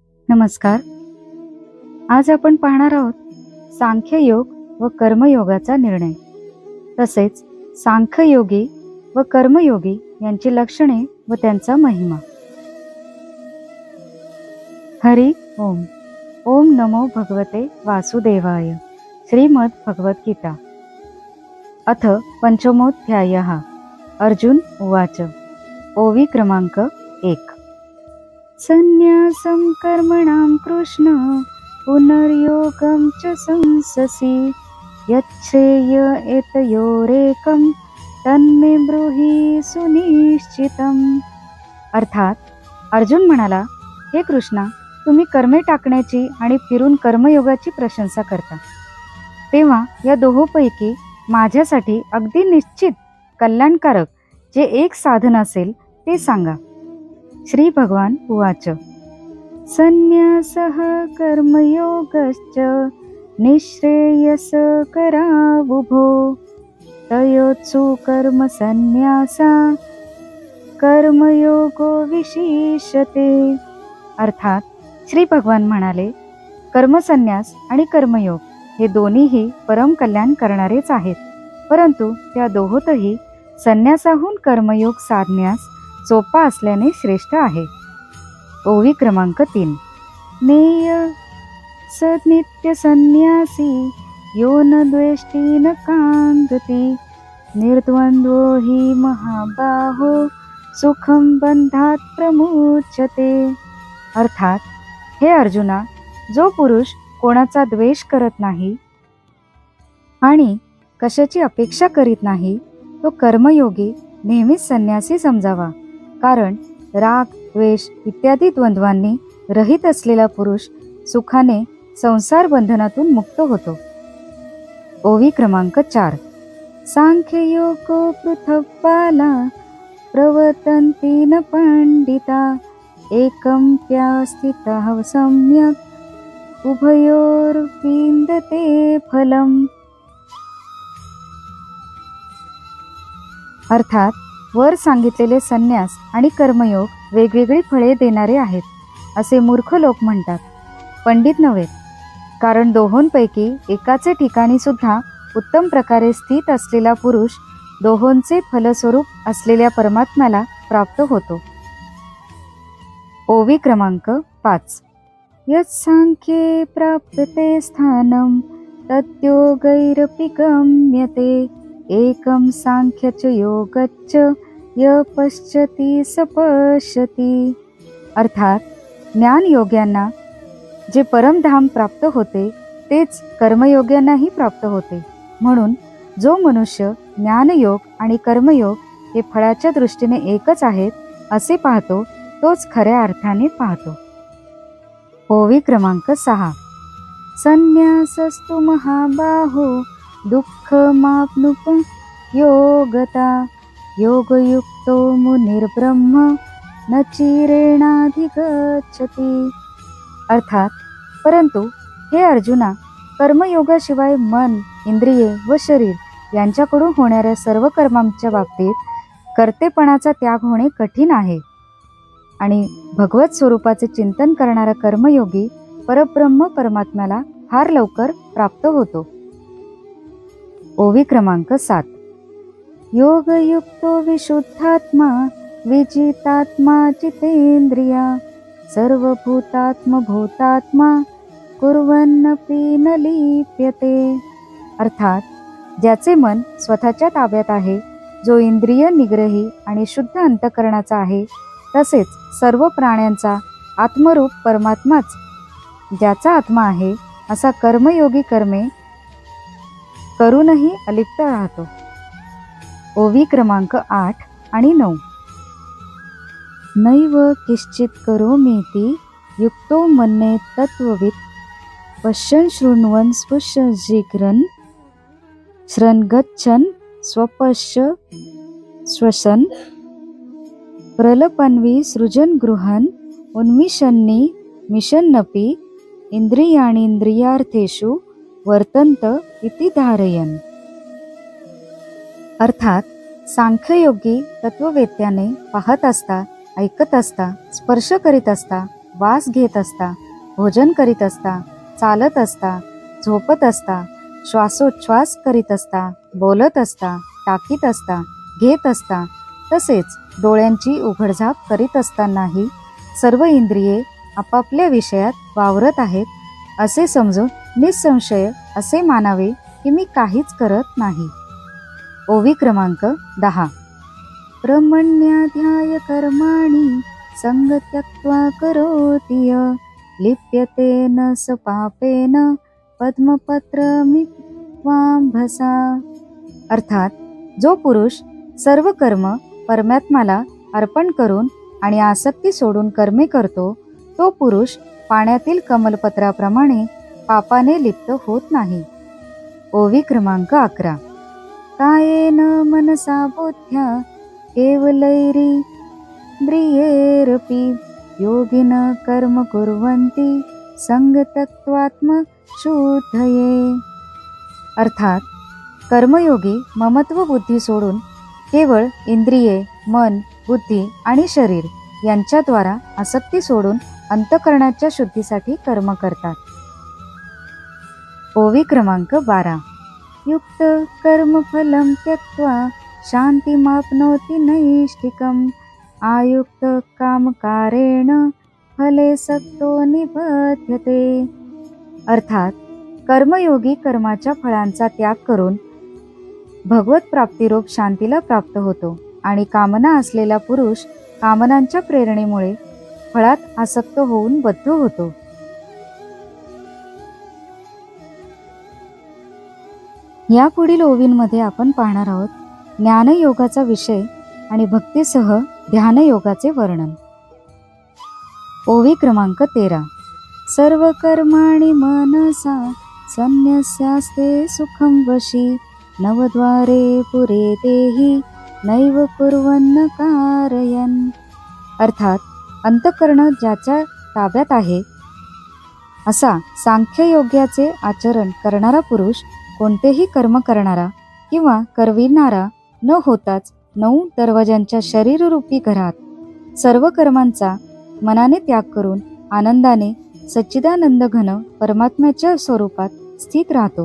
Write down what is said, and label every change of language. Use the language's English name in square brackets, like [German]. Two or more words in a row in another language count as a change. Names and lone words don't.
[Marathi] नमस्कार. आज आपण पाहणार आहोत सांख्ययोग व कर्मयोगाचा निर्णय, तसेच सांख्ययोगी व कर्मयोगी यांची लक्षणे व त्यांचा महिमा. [Sanskrit] हरि ओम. ओम नमो भगवते वासुदेवाय. श्रीमद् भगवद्गीता अथ पंचमोऽध्यायः. अर्जुन उवाच. [Marathi] ओवी क्रमांक 1. [Sanskrit] संन्यासं कर्मणां कृष्ण पुनर्योगं च संससि यच्छ्रेय एतयोरेकं तन्मे ब्रूहि सुनिश्चितम्. [Marathi] अर्थात अर्जुन म्हणाला, हे कृष्णा, तुम्ही कर्मे टाकण्याची आणि फिरून कर्मयोगाची प्रशंसा करता, तेव्हा या दोहोपैकी माझ्यासाठी अगदी निश्चित कल्याणकारक जे एक साधन असेल ते सांगा. [Sanskrit] श्री भगवान उवाच. संन्यासः कर्मयोगश्च निःश्रेयसकरावुभो तयोत्सु कर्म संन्यासा कर्मयोगो विशिष्यते. [Marathi] अर्थात श्री भगवान म्हणाले, कर्मसन्यास आणि कर्मयोग हे दोन्हीही परम कल्याण करणारेच आहेत, परंतु त्या दोहोतही संन्यासाहून कर्मयोग साधण्यास सोपा असल्याने श्रेष्ठ आहे. ओवी क्रमांक 3. [Sanskrit] नेय स नित्य संन्यासी यो न द्वेष्टी न कांगती निर्द्वंद्वो हि महाबाहो सुखम बंधात प्रमुच्यते. [Marathi] अर्थात हे अर्जुना, जो पुरुष कोणाचा द्वेष करत नाही आणि कशाची अपेक्षा करीत नाही, तो कर्मयोगी नेहमीच संन्यासी समजावा, कारण राग, द्वेष इत्यादी द्वंद्वांनी रहित असलेला पुरुष सुखाने संसार बंधनातून मुक्त होतो. ओवी क्रमांक 4. [Sanskrit] सांख्ययोगो पृथक्बाला प्रवर्तन्ति न पंडिता एकं स्थितः सम्यक् उभयोर्विन्दते फलम्. [Marathi] अर्थात वर सांगितलेले संन्यास आणि कर्मयोग वेगवेगळी फळे देणारे आहेत असे मूर्ख लोक म्हणतात, पंडित नव्हे, कारण दोहोंपैकी एकाचे ठिकाणी सुद्धा उत्तम प्रकारे स्थित असलेला पुरुष दोहोंचे फलस्वरूप असलेल्या परमात्म्याला प्राप्त होतो. ओवी क्रमांक 5. [Sanskrit] यत्सांख्ये प्राप्यते स्थानं तद्योगैरपि गम्यते एकं सांख्यच योगच्च य पश्यति स पश्यति. [Marathi] अर्थात ज्ञानयोग्यांना जे परमधाम प्राप्त होते तेच कर्मयोग्यांनाही प्राप्त होते, म्हणून जो मनुष्य ज्ञानयोग आणि कर्मयोग हे फळाच्या दृष्टीने एकच आहेत असे पाहतो, तोच खऱ्या अर्थाने पाहतो. ओवी क्रमांक 6. [Sanskrit] संन्यासस्तु महाबाहो दुःखमाप्नुप योगता योगयुक्तो मुनिर्ब्रह्म न चिरेणाधिगच्छति. [Marathi] अर्थात परंतु हे अर्जुना, कर्मयोगाशिवाय मन, इंद्रिये व शरीर यांच्याकडून होणाऱ्या सर्व कर्मांच्या बाबतीत कर्तेपणाचा त्याग होणे कठीण आहे, आणि भगवत स्वरूपाचे चिंतन करणारा कर्मयोगी परब्रह्म परमात्म्याला फार लवकर प्राप्त होतो. ओवी क्रमांक 7. [Sanskrit] योगयुक्तो विशुद्धात्मा विजितात्मा जितेंद्रिया सर्वभूतात्म भूतात्मा कुर्वन्नपि न लिप्यते. [Marathi] अर्थात ज्याचे मन स्वतःच्या ताब्यात आहे, जो इंद्रिय निग्रही आणि शुद्ध अंतःकरणाचा आहे, तसेच सर्व प्राण्यांचा आत्मरूप परमात्माच ज्याचा आत्मा आहे, असा कर्मयोगी कर्मे करूनही अलिप्त राहतो. ओवी क्रमांक 8 आणि 9. [Sanskrit] नैव किश्चित करोमीति युक्तो मन्ये तत्त्ववित् पश्यन् शृण्वन् स्पृश्यन् जिघ्रन् श्रन् गच्छन् स्वपश्य श्वसन् प्रलपन्वि सृजन् गृहन् उन्मिषन्नि मिषन्नपि इंद्रियाणींद्रियार्थेषु वर्तन्त इति धारयन्. [Marathi] अर्थात सांख्ययोगी तत्ववेत्याने पाहत असता, ऐकत असता, स्पर्श करीत असता, वास घेत असता, भोजन करीत असता, चालत असता, झोपत असता, श्वासोच्छ्वास करीत असता, बोलत असता, टाकीत असता, घेत असता, तसेच डोळ्यांची उघडझाप करीत असतानाही सर्व इंद्रिये आपापल्या विषयात वावरत आहेत असे समजून निसंशय असे मानावे की मी काहीच करत नाही. ओवी क्रमांक 10. [Sanskrit] ब्रह्मण्याध्याय कर्माणि संग त्यक्त्वा करोति य लिप्यते न स पापेन पद्मपत्रमिवांभसा. [Marathi] अर्थात जो पुरुष सर्व कर्म परमात्म्याला अर्पण करून आणि आसक्ती सोडून कर्मे करतो तो पुरुष पाण्यातील कमलपत्राप्रमाणे पापाने लिप्त होत नाही. ओवी क्रमांक 11. [Sanskrit] कायेन मनसा बुद्ध्या केवलैरिन्द्रियैरपि योगिन कर्म कुर्वन्ति संग त्यक्त्वात्मशुद्धये. [Marathi] अर्थात कर्मयोगी ममत्व बुद्धी सोडून केवळ इंद्रिये, मन, बुद्धी आणि शरीर यांच्याद्वारा आसक्ती सोडून अंतःकरणाच्या शुद्धीसाठी कर्म करतात. ओवी क्रमांक 12. [Sanskrit] युक्त कर्मफलं त्यक्त्वा शांतिमाप्नोति नैष्ठिकम् आयुक्त कामकारेण फले सक्तो निबध्यते. [Marathi] अर्थात कर्मयोगी कर्माच्या फळांचा त्याग करून भगवत प्राप्तिरूप शांतीला प्राप्त होतो आणि कामना असलेला पुरुष कामनांच्या प्रेरणेमुळे फळात आसक्त होऊन बद्ध होतो. यापुढील ओवींमध्ये आपण पाहणार आहोत ज्ञानयोगाचा विषय आणि भक्तीसह ध्यानयोगाचे वर्णन. ओवी क्रमांक 13. [Sanskrit] सर्व कर्माणि मनसा संन्यस्यास्ते सुखं वशी नवद्वारे पुरे देहि नैव कुर्वन्न कारयन्. [Marathi] अर्थात अंतःकरण ज्याच्या ताब्यात आहे असा सांख्ययोग्याचे आचरण करणारा पुरुष कोणतेही कर्म करणारा किंवा करविणारा न होताच 9 दरवाजांच्या शरीररूपी घरात सर्व कर्मांचा मनाने त्याग करून आनंदाने सच्चिदानंद घन परमात्म्याच्या स्वरूपात स्थित राहतो.